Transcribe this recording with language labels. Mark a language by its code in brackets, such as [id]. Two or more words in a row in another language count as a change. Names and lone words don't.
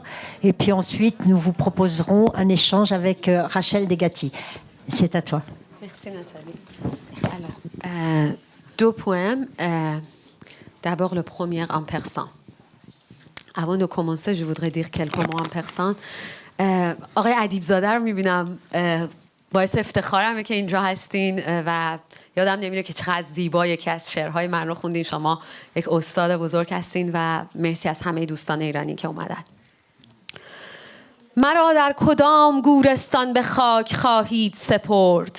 [fr] Et puis ensuite, nous vous proposerons un échange avec Rachel Degati. C'est à toi. Merci, Nathalie. Alors, deux poèmes. D'abord, le premier en persan. Avant de commencer, je voudrais dire quelques mots en persan. [fa] آقای ادیبزاده رو می‌بینم، باعث افتخارمه که اینجا هستین و یادم نمیره که چقدر زیبا یکی از شعرهای من رو خوندین. شما یک استاد بزرگ هستین و مرسی از همه دوستان ایرانی که اومدن. مرا در کدام گورستان به خاک خواهید سپرد؟